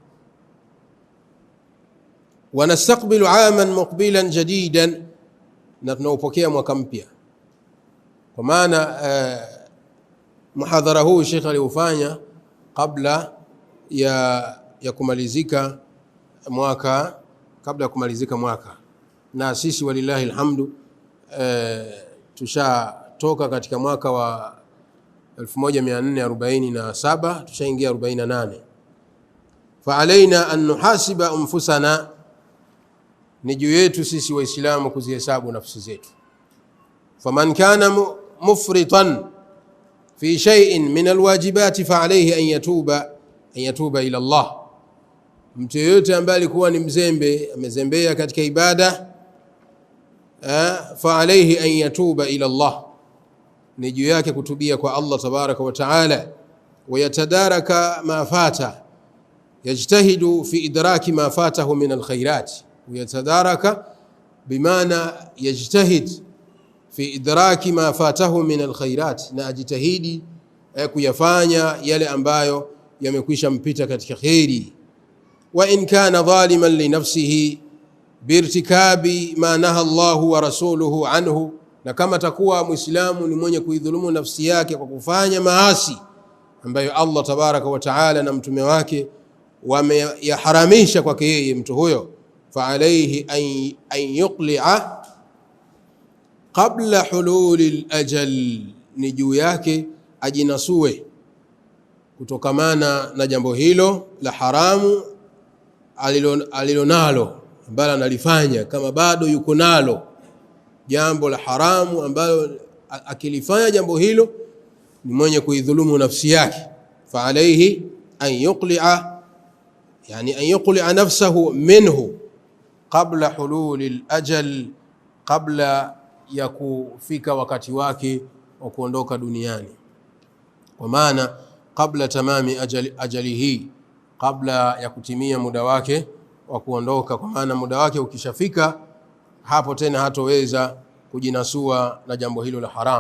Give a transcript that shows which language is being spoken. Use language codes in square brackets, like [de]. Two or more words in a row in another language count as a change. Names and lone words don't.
[ar] ونستقبل عاما مقبلا جديدا, [sw] na tunaupokea mwaka mpya, kwa maana muhadhara huu Sheikh aliufanya kabla ya kumalizika mwaka, na sisi [ar] ولله الحمد [sw] tushatoka katika mwaka wa 1447 tushaingia 48. [ar] فعلينا أن نحاسب أنفسنا, [sw] ni juu yetu sisi waislamu kuzihesabu nafsi zetu. [ar] فمن كان مفرطا في شيء من الواجبات فعليه أن يتوب إلى الله, [sw] mtu yeyote ambaye alikuwa ni mzembe, amezembea katika ibada, [ar] فعليه أن يتوب إلى الله, [sw] ni juu yake kutubia kwa Allah [ar] تبارك وتعالى. ويتدارك ما فات، يجتهد في إدراك ما فاته من الخيرات. يتدارك بمعنى يجتهد في إدراك ما فاته من الخيرات, [sw] na ajitahidi kuyafanya yale ambayo yamekwisha mpita katika khairi. [ar] وإن كان ظالما لنفسه بارتكاب ما نهى الله ورسوله عنه, [sw] na kama takuwa muislamu ni mwenye kuidhulumu nafsi yake kwa kufanya maasi ambayo Allah [ar] تبارك وتعالى [sw] na mtume wake wameyaharamisha kwake yeye mtu huyo, [ar] فعليه أن يقلع قبل حلول الأجل, [sw] ni juu yake ajinasue kutokamana na jambo hilo la haramu alilonalo ambalo analifanya, kama bado yuko nalo jambo la haramu ambalo akilifanya jambo hilo ni mwenye kuidhulumu nafsi yake. [ar] فعليه أن يقلع, [sw] yani [ar] أن يقلع نفسه منه قبل حلول الأجل, [sw] qabla ya kufika wakati wake wa kuondoka duniani, kwa maana kabla [ar] تمام أجله, [sw] kabla ya kutimia muda wake wa kuondoka, kwa maana muda wake ukishafika hapo tena hatoweza kujinasua na jambo hilo la haramu.